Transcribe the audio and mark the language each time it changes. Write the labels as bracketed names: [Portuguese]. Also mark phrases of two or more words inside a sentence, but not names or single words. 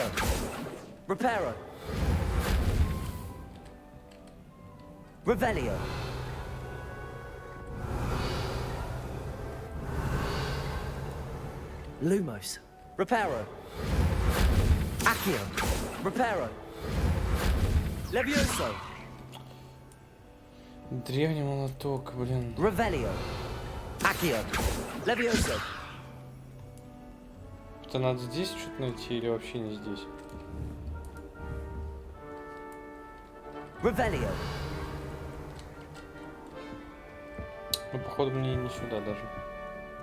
[Russian] Reparo. Revelio. Lumos. Reparo. Accio. Reparo. Levioso. Древний молоток, блин. Revelio. Accio. Levioso. Это надо здесь что-то найти или вообще не здесь? Revelio. Ну, походу, мне не сюда даже.